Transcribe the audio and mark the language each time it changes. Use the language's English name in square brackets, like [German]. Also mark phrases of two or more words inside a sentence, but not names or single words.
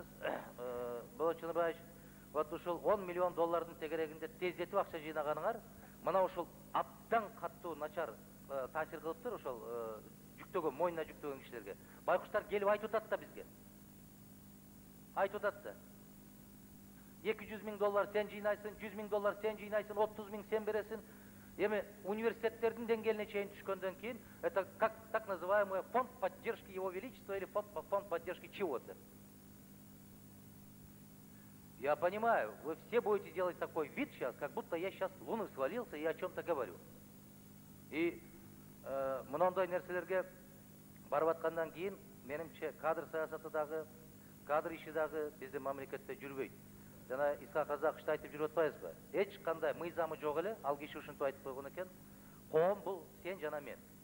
[Kyrgyz] Болот Чыныбаевич, вот ушул 10 миллион доллардын тегерегинде тездетип акча жыйнаганыңар, мына ушул абдан каттуу начар таасир кылыптыр ошол жүктөгөн, мойнуна жүктөгөн кишилерге. Байкуштар келип айтып атат да бизге. Айтып атат да. 200 000 доллар сен жыйнайсың, 100 000 доллар сен жыйнайсың, 30 000 сен бересиң. Эми университеттердин деңгээлине чейин түшкөндөн кийин, [Russian] это как так называемый фонд поддержки Его Величества или фонд поддержки чего-то. Я понимаю, вы все будете делать такой вид сейчас, как будто я сейчас с Луны свалился и о чем-то говорю. [Kyrgyz] И мындай нерселерге барып аткандан кийин, менимче кадр саясаты дагы, кадр иши дагы биздин мамлекетте жүрбөйт. Жана Иса Казакышты айтып жүрүп атпайбызбы? Эч кандай мыйзамы жок эле, ал киши ушинтип айтып койгон экен. Коом бул сен жана мен.